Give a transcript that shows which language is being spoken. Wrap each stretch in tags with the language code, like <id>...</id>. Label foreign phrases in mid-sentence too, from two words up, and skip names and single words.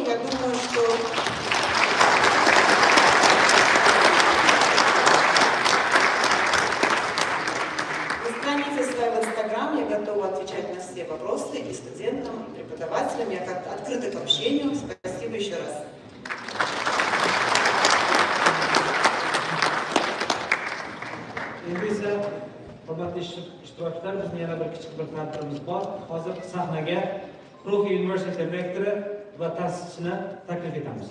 <ru>Я думаю, что... в Инстаграм, я готова отвечать на все вопросы и студентам, и преподавателям. Я открыта к общению. Спасибо еще раз.</ru> <uz>Endi esa hurmatli ishtirokchilar, bizning yana bir kichik bir tadbirimiz bor. Hozir sahnaga Profi University rektori va ta'sischini taklif etamiz.</uz>